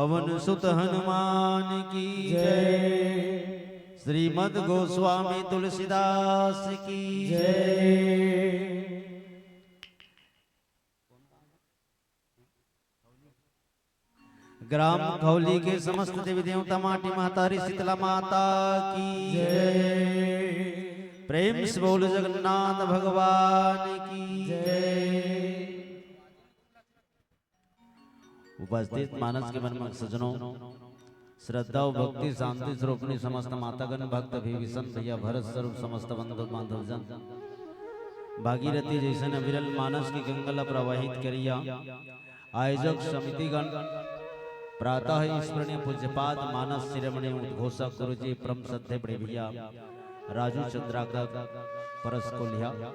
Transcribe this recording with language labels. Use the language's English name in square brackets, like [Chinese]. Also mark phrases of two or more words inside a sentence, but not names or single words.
[Hindi] पवन सुत हनुमान की जय। श्रीमद गोस्वामी तुलसीदास की जय। ग्राम खौली के समस्त देवी देवता माटी महतारी शीतला माता की जय। प्रेम से बोल जगन्नाथ भगवान की जय। उपस्थित मानस के मन में सजनों, श्रद्धा और भक्ति शांति स्वरूपनी समस्त मातागण भक्त विभीषण भैया भरत स्वरूप समस्त बंधु बांधव जन भागीरथी जैसे विरल मानस की गंगला प्रवाहित करिया आयोजक समितिगण प्रातः ईश्वरीय पूज्यपाद मानस शिरोमणि उद्घोषक गुरुजी परम सत्य बड़े भैया राजू चंद्राकर परस को लिया